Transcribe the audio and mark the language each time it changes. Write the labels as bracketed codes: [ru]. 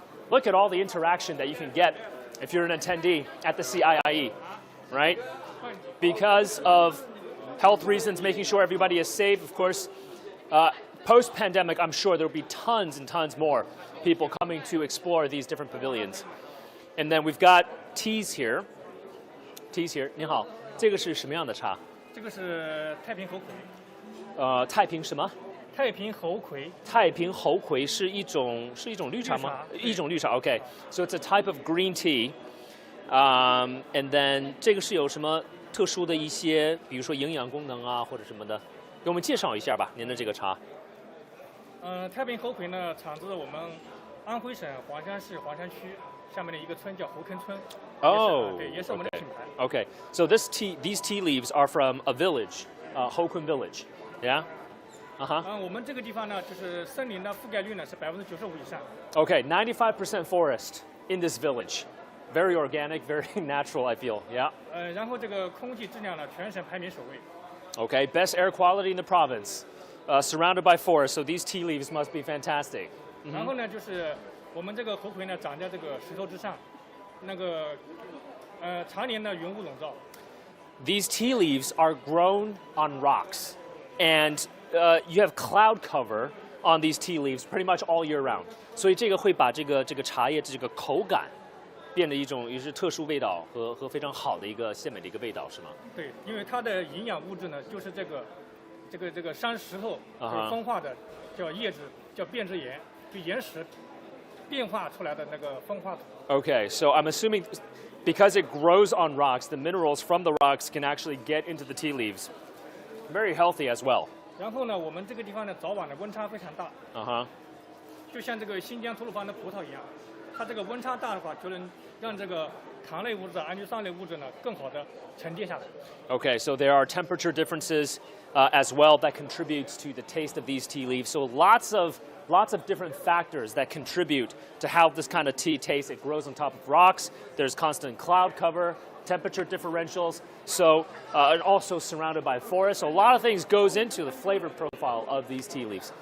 [en] Look at all the interaction that you can get if you're an attendee at the CIIE, right? Because of health reasons, making sure everybody is safe, of course. Post-pandemic, I'm sure there will be tons and tons more people coming to explore these different pavilions. And then we've got teas here. [zh] 您好，这个是什么样的茶？这个是太平猴魁。太平什么？太平猴魁。太平猴魁是一种绿茶吗？一种绿茶。 [en] Okay, so it's a type of green tea. And then [zh] 这个是有什么特殊的一些，比如说营养功能啊或者什么的，给我们介绍一下吧，您的这个茶。太平猴魁呢，产自我们安徽省黄山市黄山区下面的一个村叫猴坑村。 Oh, 对，也是我们的品牌。 [en] Okay, so these tea leaves are from a village, Hokun village, yeah? [zh] 我们这个地方呢，就是森林的覆盖率呢是95%以上。 [en] Okay, 95% forest in this village. Very organic, very natural, I feel, yeah? [zh] 然后这个空气质量呢，全省排名首位。 [en] Okay, best air quality in the province, surrounded by forest, so these tea leaves must be fantastic. [zh] 然后呢，就是我们这个猴魁呢，长在这个石头之上，那个常年的云雾笼罩。 [en] These tea leaves are grown on rocks, and you have cloud cover on these tea leaves pretty much all year round. [zh] 所以这个会把这个茶叶这个口感变得一种也是特殊味道和非常好的一个鲜美的一个味道，是吗？对，因为它的营养物质呢，就是这个山石头风化的叫叶质，叫变质岩，就岩石变化出来的那个风化土。 [en] Okay, so I'm assuming because it grows on rocks, the minerals from the rocks can actually get into the tea leaves. Very healthy as well. [zh] 然后呢，我们这个地方的早晚的温差非常大。就像这个新疆吐鲁番的葡萄一样，它这个温差大的话，就能让这个糖类物质、氨基酸类物质呢更好的沉淀下来。 [en] Okay, so there are temperature differences as well that contributes to the taste of these tea leaves. So lots of different factors that contribute to how this kind of tea tastes. It grows on top of rocks. There's constant cloud cover, temperature differentials. So and also surrounded by forest. So a lot of things goes into the flavor profile of these tea leaves.